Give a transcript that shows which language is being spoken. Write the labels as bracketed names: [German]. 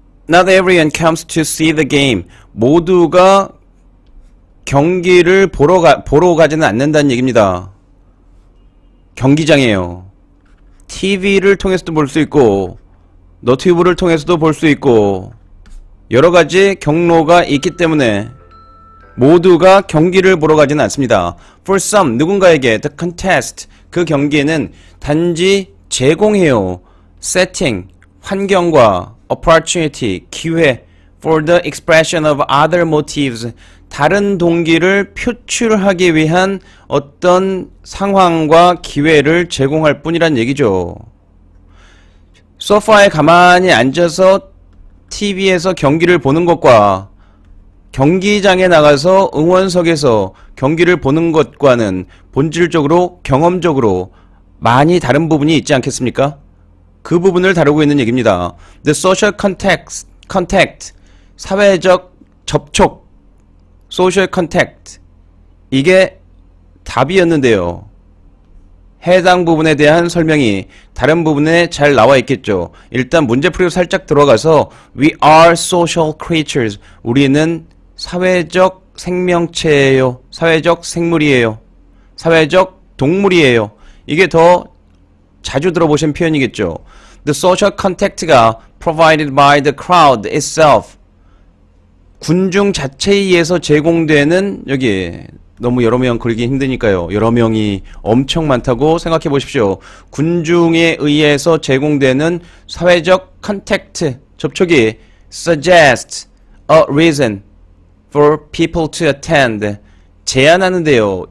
[English] Not everyone comes to see the game. [Korean] 모두가 경기를 보러 가지는 않는다는 얘기입니다. 경기장이에요. TV를 통해서도 볼 수 있고 너튜브를 통해서도 볼 수 있고 여러가지 경로가 있기 때문에 모두가 경기를 보러 가지는 않습니다. [English] For some, [Korean] 누군가에게 [English] the contest, [Korean] 그 경기에는 단지 제공해요. setting, 환경과 opportunity, 기회 [English] for the expression of other motives, [Korean] 다른 동기를 표출하기 위한 어떤 상황과 기회를 제공할 뿐이란 얘기죠. 소파에 가만히 앉아서 TV에서 경기를 보는 것과 경기장에 나가서 응원석에서 경기를 보는 것과는 본질적으로 경험적으로 많이 다른 부분이 있지 않겠습니까? 그 부분을 다루고 있는 얘기입니다. [English] The social contact, [Korean] 사회적 접촉, [English] social contact, [Korean] 이게 답이었는데요. 해당 부분에 대한 설명이 다른 부분에 잘 나와 있겠죠. 일단 문제풀이로 살짝 들어가서 [English] We are social creatures, [Korean] 우리는 사회적 생명체예요. 사회적 생물이에요. 사회적 동물이에요. 이게 더 자주 들어보신 표현이겠죠. [English] The social contact가 provided by the crowd itself. [Korean] 군중 자체에 의해서 제공되는, 여기 너무 여러 명 그리기 힘드니까요. 여러 명이 엄청 많다고 생각해 보십시오. 군중에 의해서 제공되는 사회적 컨택트, 접촉이 [English] suggest a reason for people to attend, [Korean] 제안하는데요.